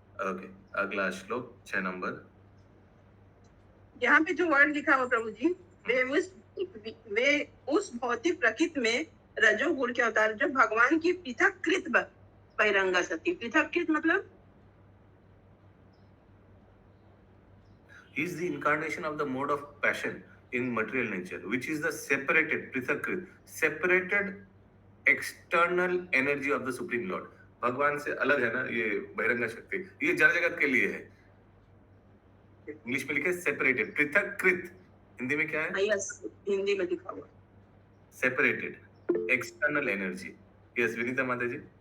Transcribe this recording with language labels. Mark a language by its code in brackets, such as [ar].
[hi] Okay, अगला श्लोक 6 number. यहाँ पे जो वर्ड लिखा हुआ प्रभु जी, वे उस भौतिक प्रकृति में रजोगुण के अवतार, जो भगवान की पृथककृत बहिरंगा शक्ति। पृथककृत मतलब [en] He is the incarnation of the mode of passion in material nature, which is the separated, पृथककृत, separated external energy of the Supreme Lord. [hi] भगवान से अलग है ना ये बहिरंगा शक्ति, ये जड़ जगत के लिए है। इंग्लिश में लिखे सेपरेटेड, पृथककृत। हिंदी में क्या है? यस, हिंदी में लिखा हुआ [en] Separated external energy. [hi] Yes, Vinita माता जी।